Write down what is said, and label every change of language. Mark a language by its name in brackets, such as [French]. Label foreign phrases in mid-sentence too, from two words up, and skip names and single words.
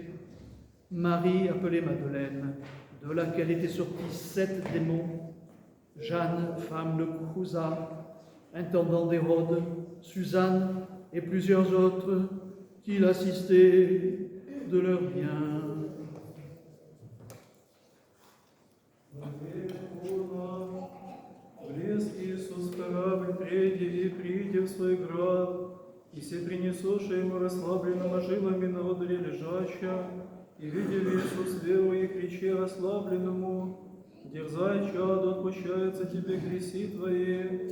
[French] Marie, appelée Madeleine, de laquelle étaient sortis 7 démons, Jeanne, femme de Cousa, intendant d'Hérode, Suzanne et plusieurs autres qui l'assistaient de leurs biens. [Church Slavic] Влез Иисус в корабль прежде и придя в свой град, и се принесоша ему расслабленного жилами на одре лежаща, и видев Иисус веру и кричи расслабленному: «Дерзай, чадо, отпущаются тебе греси твои».